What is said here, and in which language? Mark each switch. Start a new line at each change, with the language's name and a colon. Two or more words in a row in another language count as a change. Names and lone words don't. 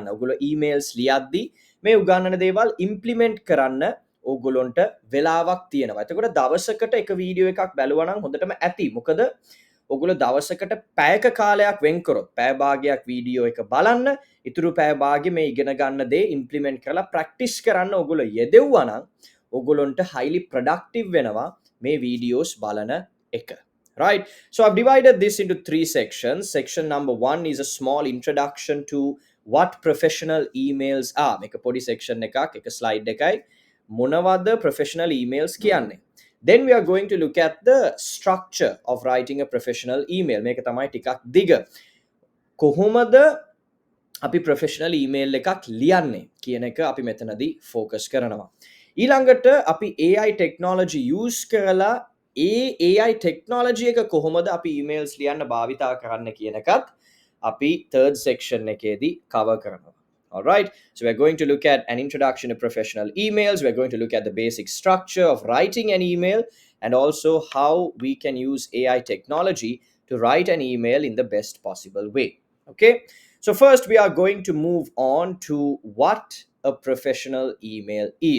Sinhala: ඔගොල්ලෝ ඊමේල්ස් ලියද්දි මේ උගන්වන දේවල් ඉම්ප්ලිමන්ට් කරන්න ඕගොල්ලොන්ට වෙලාවක් තියෙනවා. එතකොට දවසකට එක වීඩියෝ එකක් බැලුවා නම් හොඳටම ඇති. මොකද ඔගොල්ලෝ දවසකට පැයක කාලයක් වෙන් කරොත් පැය භාගයක් වීඩියෝ එක බලන්න, ඉතුරු පැය භාගෙ මේ ඉගෙන ගන්න දේ ඉම්ප්ලිමන්ට් කරලා ප්‍රැක්ටිස් කරන්න ඔගොල්ලෝ යෙදෙව්වා නම් ඔගොල්ලොන්ට
English: highly productive
Sinhala: වෙනවා මේ වීඩියෝස් බලන එක.
English: Right, so I've divided this into three sections. Section number 1 is a small introduction to what professional emails are. Make a
Sinhala: podi section එකක් එක slide එකයි මොනවද
English: professional emails
Sinhala: කියන්නේ.
English: Then we are going to look at the structure of writing a professional email.
Sinhala: මේක තමයි ටිකක් දිග. කොහොමද අපි
English: professional email
Sinhala: එකක් ලියන්නේ කියන එක අපි මෙතනදී focus කරනවා. ඊළඟට අපි
English: AI technology
Sinhala: use කරලා
English: AI technology
Sinhala: එක කොහොමද අපි emails ලියන්න භාවිතා කරන්න කියන එකත් අපි
English: third section
Sinhala: එකේදී cover කරනවා.
English: All right, so we're going to look at an introduction to professional emails. We're going to look at the basic structure of writing an email and also how we can use AI technology to write an email in the best possible way. Okay, so first we are going to move on to what a professional email is.